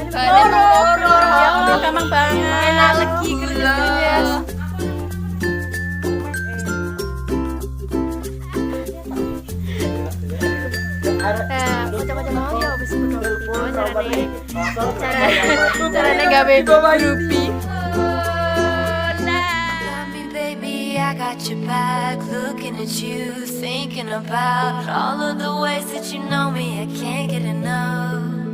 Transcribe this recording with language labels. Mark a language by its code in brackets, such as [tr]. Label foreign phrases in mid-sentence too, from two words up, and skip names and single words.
[jv] Loro. Ya, gampang banget. Enak legi kerjanya. Kocok-kocok mau ya wis kudu carane gawe groupie. [en] Got me, baby, I got your back. Looking at you, thinking about all of the ways that you know me. I can't get enough.